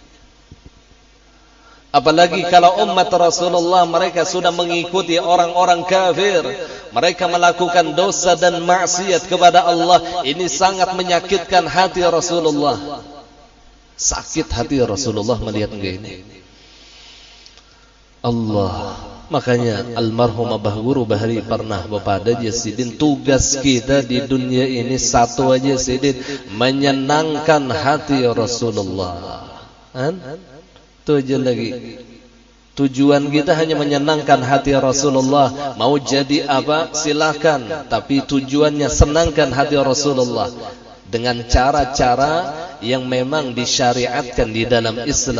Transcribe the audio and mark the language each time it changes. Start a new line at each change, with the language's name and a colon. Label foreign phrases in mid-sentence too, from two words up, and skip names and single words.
Indonesian: Apalagi kalau umat Rasulullah mereka sudah mengikuti orang-orang kafir, mereka melakukan dosa dan maksiat kepada Allah. Ini sangat menyakitkan hati Rasulullah. Sakit hati Rasulullah melihat begini. Allah. Makanya almarhum Abah Guru Bahari pernah bepada Sidin, tugas kita di dunia ini satu aja Sidin, menyenangkan hati Rasulullah. Itu aja lagi. Tujuan kita hanya menyenangkan hati Rasulullah. Mau jadi apa silakan, tapi tujuannya senangkan hati Rasulullah dengan cara-cara yang memang disyariatkan di dalam Islam.